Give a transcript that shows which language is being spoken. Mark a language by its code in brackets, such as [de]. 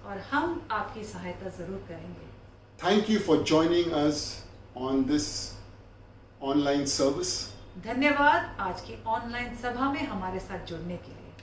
[hi] और हम आपकी सहायता जरूर करेंगे। [en] Thank you for joining us on this online service. [hi] धन्यवाद आज की ऑनलाइन सभा में हमारे साथ जुड़ने के लिए।